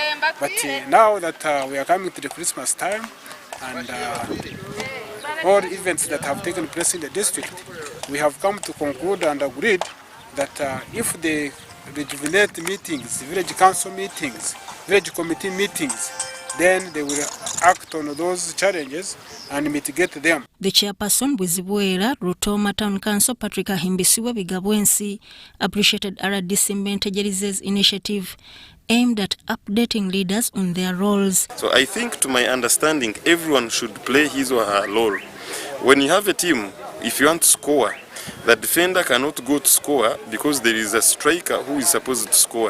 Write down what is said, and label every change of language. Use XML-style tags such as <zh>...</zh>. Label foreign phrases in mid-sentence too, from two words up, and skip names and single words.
<en>But now that we are coming to the Christmas time and all events that have taken place in the district, we have come to conclude and agreed that if the rejuvenate meetings, village council meetings, village committee meetings, then they will act on those challenges and mitigate them. The chairperson Bwizibwera Rutoma Town Council Patrick Himbisiwe Bigabwensi appreciated RDC Mbetejerize's initiative aimed at updating leaders on their roles. So I think, to my understanding, everyone should play his or her role. When you have a team, if you want to score, the defender cannot go to score because there is a striker who is supposed to score.</en>